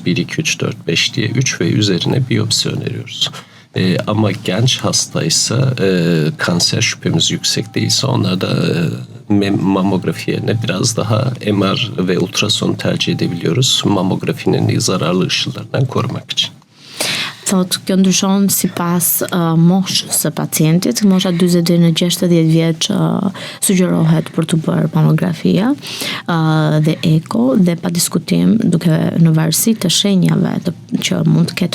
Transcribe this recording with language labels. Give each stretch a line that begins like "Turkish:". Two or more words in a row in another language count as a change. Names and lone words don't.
Turkish: 1, 2, 3, 4, 5 diye 3 ve üzerine biyopsi öneriyoruz. Ama genç hastaysa kanser şüphemiz yüksek değilse onlarda mamografi yerine biraz daha MR ve ultrason tercih edebiliyoruz. Mamografinin zararlı ışınlarından korumak için.
Albanian: Thot, kjo ndryshon sipas moshës së pacientit. Mosha 40 deri në 60 vjeç sugjerohet për të bërë mamografia dhe eko dhe pa diskutim duke në varësi të shenjave që mund të